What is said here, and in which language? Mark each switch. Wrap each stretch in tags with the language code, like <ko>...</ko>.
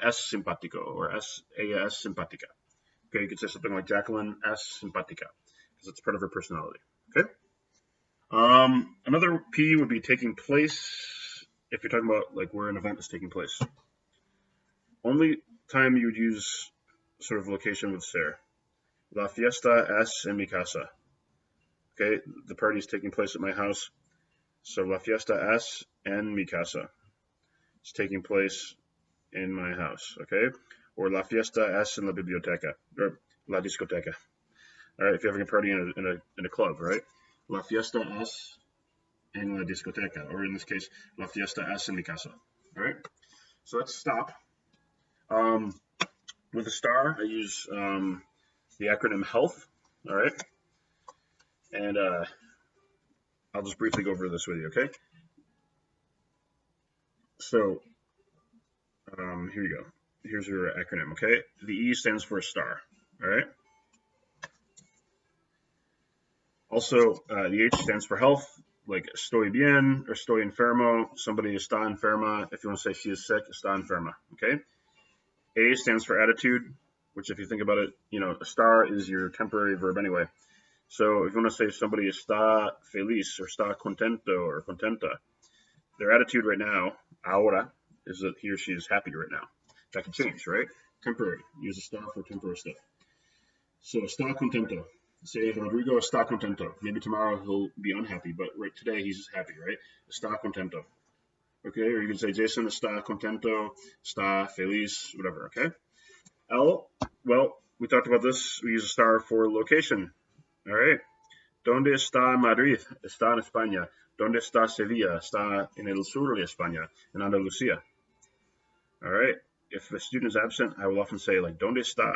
<es>Es simpático or ella es simpática.</es> <en>Okay, you could say something like Jacqueline</en> <es>es simpática</es> <en>because it's part of her personality. Okay. Another P would be taking place. If you're talking about like where an event is taking place, only time you would use sort of location with ser.</en> <es>La fiesta es en mi casa.</es> <en>Okay, the party is taking place at my house. So</en> <es>la fiesta es en mi casa.</es> <en>It's taking place in my house, okay?</en> <es>Or la fiesta es en la biblioteca, or la discoteca.</es> <en>All right, if you're having a party in a club, right?</en> <es>La fiesta es en la discoteca,</es> <en>or in this case,</en> <es>la fiesta es en mi casa.</es> <en>All right, so let's stop. With Estar, I use the acronym HEALTH. All right, and I'll just briefly go over this with you. Okay, so here you go. Here's your acronym. Okay, the E stands for star. All right. Also, the H stands for health, like</en> <es>estoy bien</es> <en>or</en> <es>estoy enfermo.</es> <en>Somebody</en> <es>está enferma.</es> <en>If you want to say she is sick, está enferma. Okay. A stands for attitude, which, if you think about it, estar is your temporary verb anyway. So if you want to say somebody</en> <es>está feliz</es> <en>or</en> <es>está contento or contenta,</es> <en>their attitude right now, ahora, is that he or she is happy right now. That can change, right? Temporary. Use está for temporary stuff. So</en> <es>está contento. Say Rodrigo está contento.</es> <en>Maybe tomorrow he'll be unhappy, but right today he's just happy, right?</en> <es>Está contento.</es> <en>Okay, or you can say Jason</en> <es>está contento, está feliz,</es> <en>whatever, okay? L, well, we talked about this. We use a star for location.</en> <es>All right. ¿Dónde está Madrid? Está en España. ¿Dónde está Sevilla? Está en el sur de España, en Andalucía.</es> <en>All right. If a student is absent, I will often say, like,</en> <es>¿Dónde está?</es>